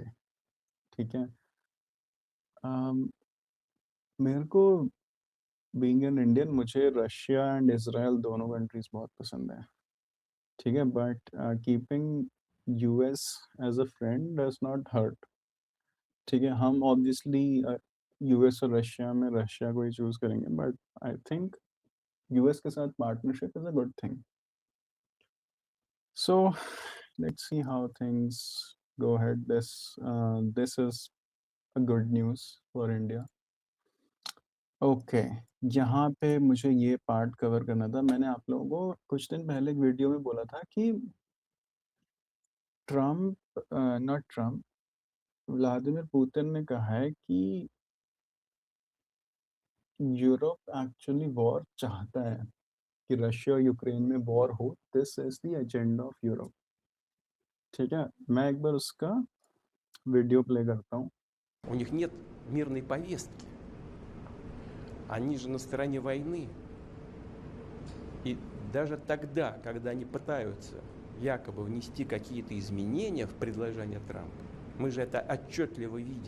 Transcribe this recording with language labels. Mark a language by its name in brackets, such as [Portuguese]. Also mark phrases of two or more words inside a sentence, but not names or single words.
[Hindi] ठीक है, मेरे को [English] being an Indian, [Hindi] मुझे रशिया एंड इसराइल दोनों कंट्रीज बहुत पसंद है। ठीक है, [English] but keeping US as a friend does not hurt. [Hindi] ठीक है, हम ऑब्वियसली यूएस और रशिया में रशिया को ही चूज करेंगे, [English] but I think US [Hindi] के साथ [English] partnership is a good thing. So let's see how things go ahead. This is a good news for India. [Hindi] ओके, यहाँ पे मुझे ये पार्ट कवर करना था। मैंने आप लोगों को कुछ दिन पहले एक वीडियो में बोला था कि ट्रम्प, [English] not Trump, [Hindi] व्लादिमीर पुतिन ने कहा है कि यूरोप एक्चुअली वॉर चाहता है, कि रशिया और यूक्रेन में वॉर हो। [English] This is the agenda of Europe. [Hindi] ठीक है, मैं एक बार उसका वीडियो प्ले करता हूँ। [Russian] У них нет мирной повестки. Они же на стороне войны. И даже тогда, когда они пытаются якобы внести какие-то изменения в предложение Трампа, мы же это отчетливо видим.